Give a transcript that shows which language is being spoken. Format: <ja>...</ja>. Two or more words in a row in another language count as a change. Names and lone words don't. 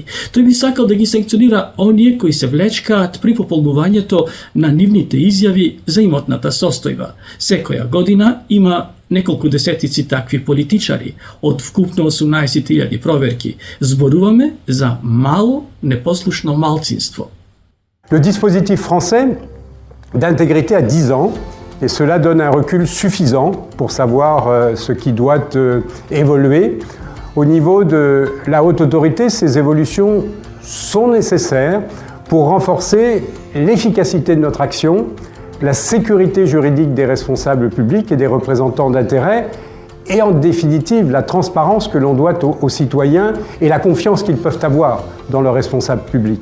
<mk>Тој би сакал да ги санкционира оние кои се влечкаат при пополнувањето на нивните изјави за имотната состојба. Секоја година има неколку десетици такви политичари, од вкупно 18.000 проверки. Зборуваме за мало непослушно малцинство.</mk> <fr>Le dispositif français d'intégrité à 10 ans. Et cela donne un recul suffisant pour savoir ce qui doit évoluer. Au niveau de la haute autorité, ces évolutions sont nécessaires pour renforcer l'efficacité de notre action, la sécurité juridique des responsables publics et des représentants d'intérêts, et en définitive la transparence que l'on doit aux citoyens et la confiance qu'ils peuvent avoir dans leurs responsables publics.</fr>